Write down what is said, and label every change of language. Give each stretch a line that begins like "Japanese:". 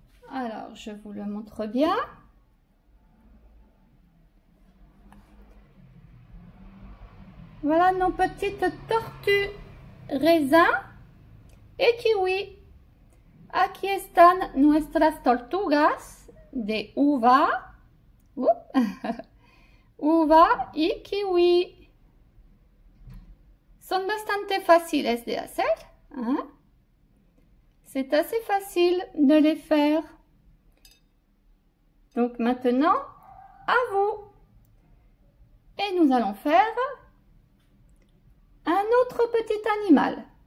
French: Alors, je vous le montre bien. Voilà nos petites tortues raisin et kiwi.
Spanish: Aquí están nuestras tortugas de uva, uva y kiwi. Son bastante fáciles de hacer. Hein?
French: C'est assez facile de les faire. Donc maintenant, à vous. Et nous allons faire un autre petit animal.